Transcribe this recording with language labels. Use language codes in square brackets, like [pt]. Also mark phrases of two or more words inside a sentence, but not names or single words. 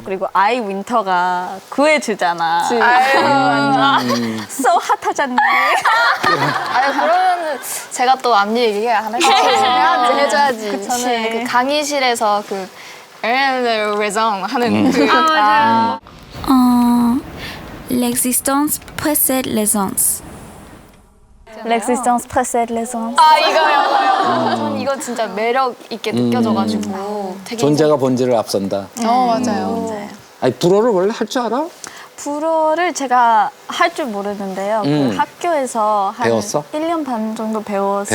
[ko] 그리고 아이 윈터가 구해주잖아. 아유 완전 so 핫하잖니. 그러면은 제가 또 앞니 얘기 하나 해줘야지. 해줘야지. 저는 그 강의실에서 그 raison 하는 그 아, 맞아요. [fr] L'existence précède l'aisance. L'existence précède l'aisance. [ko] 이거요. 전 이거 진짜 매력 있게 느껴져가지고 되게 존재가 본질을 앞선다. 맞아요. 아니 불어를 원래 할 줄 알아? 불어를 제가 할 줄 모르는데요. 그 학교에서 한 배웠어? 1년 반 정도 배워서.